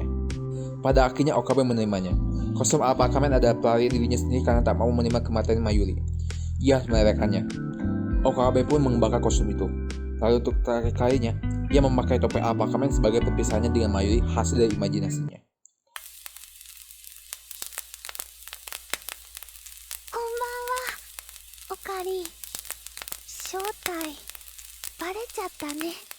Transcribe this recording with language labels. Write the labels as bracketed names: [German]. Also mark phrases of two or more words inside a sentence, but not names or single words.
[Indonesian] Pada akhirnya Okabe menerimanya. Kostum apartemen adalah pelarian dirinya sendiri karena tak mau menerima kematian Mayuri. Ia harus melelehkannya. Okabe pun mengembangkan kostum itu. Lalu untuk terakhir kalinya, yang memakai topeng Alpha Kamen sebagai perpisahannya dengan Mayuri hasil dari imajinasinya. [Japanese] こんばんは。おかり。正体バレちゃったね。